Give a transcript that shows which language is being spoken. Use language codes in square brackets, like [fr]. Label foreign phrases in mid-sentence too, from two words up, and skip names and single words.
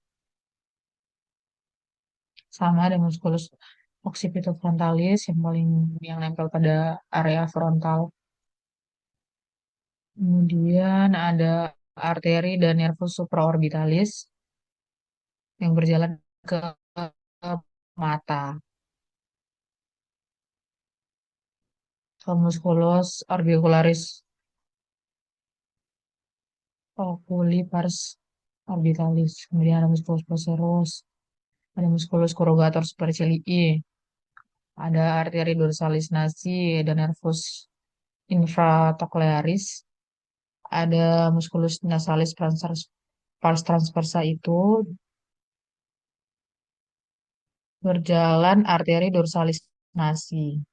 [id] Sama ada muskulus occipitofrontalis yang nempel pada area frontal. Kemudian ada arteri dan nervus supraorbitalis yang berjalan ke mata. Musculus orbicularis oculi pars orbitalis. Kemudian ada musculus procerus, ada musculus corrugator supercilii, ada arteri dorsalis nasi, ada nervus infratrochlearis, ada musculus nasalis pars transversa itu berjalan arteri dorsalis nasi.